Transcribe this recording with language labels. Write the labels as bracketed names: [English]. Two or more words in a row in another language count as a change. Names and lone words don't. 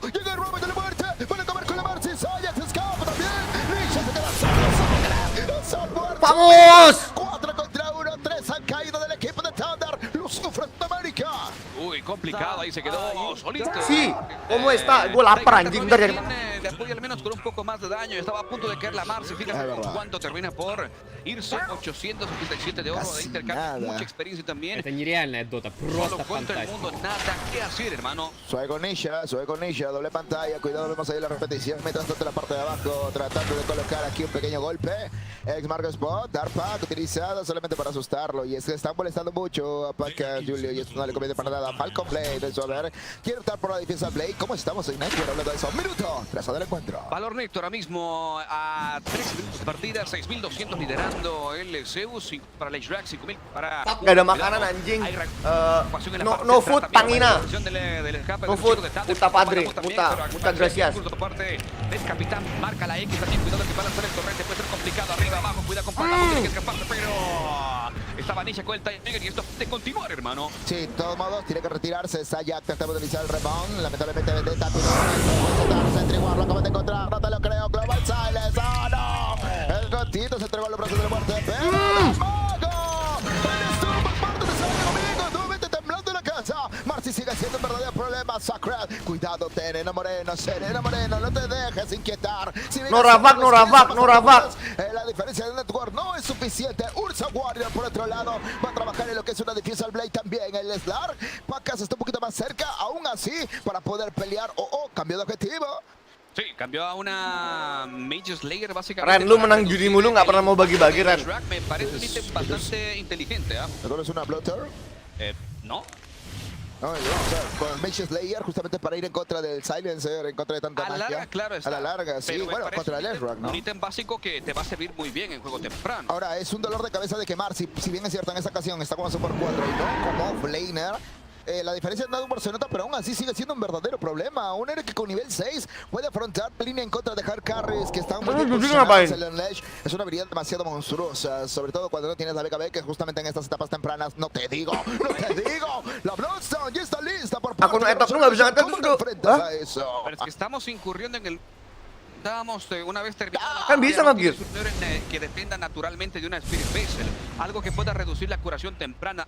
[Spanish] Llega el Robert de la muerte. Van a comer con la Marcy. Saya se escapa también. Nisha se queda solo. ¡Vamos! 4 contra 1. 3 han caído del equipo de Thunder. Lo sufre América. Uy, complicado. Ahí se quedó solito. Sí, ¿cómo está? [Indonesian] Gue lapar anjing. [Spanish] De apoyo al menos con un poco más de daño. Estaba a punto de caer la Marcy. Fíjate cuánto termina por irse. 887 de oro de intercambio. Mucha experiencia también. [Russian] Это нереальная дота, просто [Spanish] contra el mundo, nada que hacer, hermano. Suave con Nisha, doble pantalla. Cuidado, vemos ahí la repetición. Mientras tanto, la parte de abajo, tratando de colocar aquí un pequeño golpe. Ex Marco Spot, Darpak utilizado solamente para asustarlo. Y es que están molestando mucho a Pake, Julio. Y esto no le conviene para nada. Falcon Blade, eso a ver. Quiere optar por la defensa Blade. ¿Cómo estamos en Nighbot hablando de eso? Minuto, trazado del encuentro. Valor neto ahora mismo a 3 minutos de partida. 6.200 liderando el Zeus. Para el H-Rack, 5.000 para... [Indonesian] Gak ada makanan anjing. [English] No food, pangina. No food, [Spanish] puta padre, puta gracias. El capitán marca la X también. Cuidado que van a hacer el torrente. Puede ser complicado. Arriba, abajo. Cuidado con Pandamu. Tiene que escaparse, pero... Estaba Nisha con el time trigger y esto de continuar, hermano. Sí, de todos modos, tiene que retirarse. Sayak trataba de utilizar el rebound. Lamentablemente, Vendetta se entregó. Lo acaban de encontrar. No te lo creo. Global Silence. ¡Oh, no! El gatito se entregó a los brazos de la muerte. ¡Pero el mago! ¡Eres tú por parte de Sayak, amigo! Nuevamente temblando en la casa. Marcy sigue para Sacred. Cuidado, Serena Moreno, no te dejes inquietar. Si No Ravak. La diferencia de Network no es suficiente. Ursa Warrior por otro lado va a trabajar en lo que es una Diffusal Blade también. El Slark, Pacas está un poquito más cerca, aún así, para poder pelear. Cambio de objetivo. Sí, cambió a una Mage Slayer básicamente. [Indonesian] Ren, lu menang judi mulu nggak pernah mau bagi-bagi, Ren. [Spanish] Me parece un ítem bastante inteligente, ¿ah? ¿No es una Blotter? No. No, o sea, con el Mage Slayer justamente para ir en contra del Silencer, en contra de tanta magia. A la larga, claro está. A la larga, sí. Bueno, contra el Ezreal, ¿no? Un ítem básico que te va a servir muy bien en juego temprano. Ahora, es un dolor de cabeza de quemar. Si bien es cierto, en esta ocasión está como Super 4 y no como Flaner. La diferencia en Nightbot se nota, pero aún así sigue siendo un verdadero problema. Un héroe que con nivel 6 puede afrontar línea en contra de hard carries que están muy bien posicionados en el Ledge. Es una habilidad demasiado monstruosa, sobre todo cuando no tienes la BKB, que justamente en estas etapas tempranas, no te digo. La Bloodstone ya está lista por parte de los ¿Cómo te enfrentas a eso? Pero es que estamos incurriendo en el... Estábamos una vez terminado que dependa naturalmente de una Spirit Vessel, algo que pueda reducir la curación temprana.